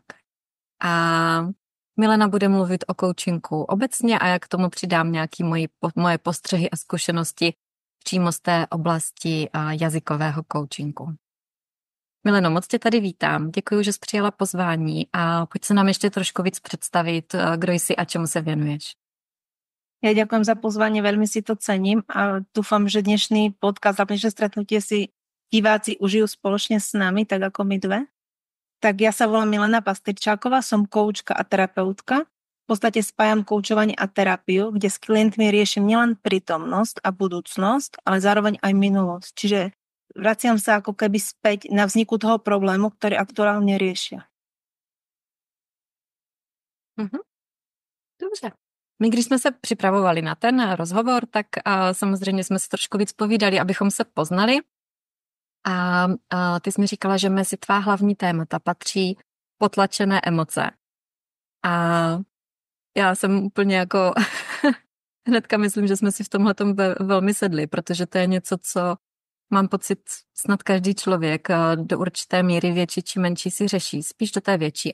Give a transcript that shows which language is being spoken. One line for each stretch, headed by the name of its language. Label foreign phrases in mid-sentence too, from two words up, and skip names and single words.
Czech: A Milena bude mluvit o coachingu obecně a já k tomu přidám nějaké moje postřehy a zkušenosti přímo z té oblasti jazykového coachingu. Mileno, moc tě tady vítám. Děkuji, že jsi přijala pozvání a pojď se nám ještě trošku víc představit, kdo jsi a čemu se věnuješ.
Slovak: Ja ďakujem za pozvanie, veľmi si to cením a dúfam, že dnešný podcast a dnešné stretnutie si diváci užijú spoločne s nami, tak ako my dve. Tak ja sa volám Milena Pastěrčáková, som koučka a terapeutka. V podstate spájam koučovanie a terapiu, kde s klientmi riešim nielen prítomnosť a budúcnosť, ale zároveň aj minulosť. Čiže vraciam sa ako keby späť na vzniku toho problému, ktorý aktuálne riešia.
Czech: Dobře. My, když jsme se připravovali na ten rozhovor, tak samozřejmě jsme si trošku víc povídali, abychom se poznali. A ty jsi mi říkala, že mezi tvá hlavní témata patří potlačené emoce. A já jsem úplně jako hnedka myslím, že jsme si v tomhletom velmi sedli, protože to je něco, co mám pocit snad každý člověk do určité míry větší či menší si řeší, spíš do té větší.